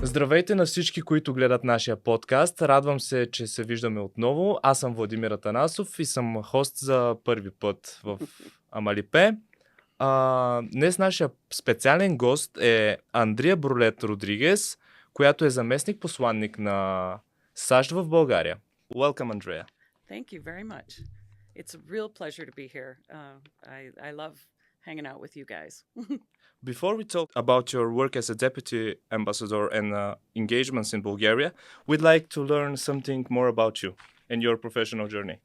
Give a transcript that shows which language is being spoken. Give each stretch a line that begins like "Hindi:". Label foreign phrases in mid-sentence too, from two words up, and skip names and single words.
Bulgarian: Здравейте на всички, които гледат нашия подкаст. Радвам се, че се виждаме отново. Аз съм Владимир Атанасов и съм хост за първи път в Амалипе. Днес нашия специален гост е Андриа Брулет-Родригез, която е заместник-посланик на САЩ в България.
English: Welcome, Andrea. Thank you very much. It's a real pleasure to be here. I love hanging out with you guys. Before we talk about your work as a deputy ambassador and engagements in Bulgaria, we'd like to learn something more about you and your professional journey.